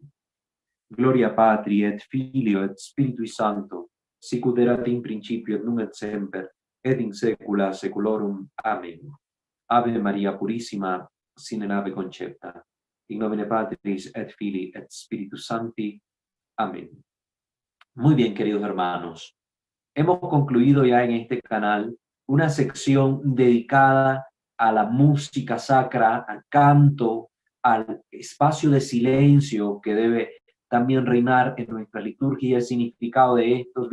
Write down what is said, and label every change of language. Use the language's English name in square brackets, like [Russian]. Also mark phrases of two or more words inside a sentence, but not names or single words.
[Latin] Gloria Patri et Filio et Spiritui Sancto, sicut erat in principio et nunc et semper, et in saecula saeculorum. Amen. Ave Maria Purissima, sine nave concepta, in nomine Patris et Filii et Spiritus Sancti. [Spanish] Amén. Muy bien, queridos hermanos. Hemos concluido ya en este canal una sección dedicada a la música sacra, al canto, al espacio de silencio que debe también reinar en nuestra liturgia y el significado de estos.